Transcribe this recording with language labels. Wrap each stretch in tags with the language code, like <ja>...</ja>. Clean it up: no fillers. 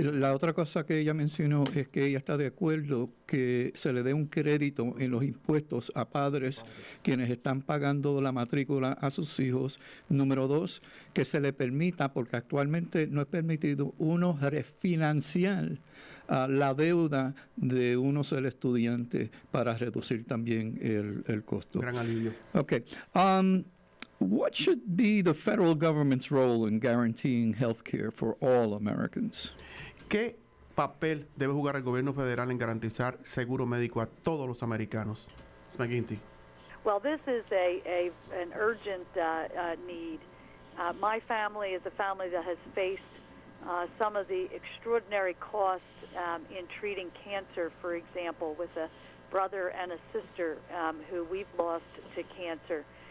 <es>La otra cosa que ella mencionó es que ella está de acuerdo que se le dé un crédito en los impuestos a padres quienes están pagando la matrícula a sus hijos. Número dos, que se le permita, porque actualmente no es permitido, uno refinanciar la deuda de uno ser estudiante para reducir también el costo. Gran alivio.</es> <en>Okay. What should be the federal government's role in guaranteeing health care for all Americans?</en> <es>¿Qué papel debe jugar el gobierno federal en garantizar seguro médico a todos los americanos?</es> <en>Mcginty. Well, this is an urgent need. My family is a family that has faced some of the extraordinary costs in treating cancer, for example, with a brother and a sister who we've lost to cancer.</en>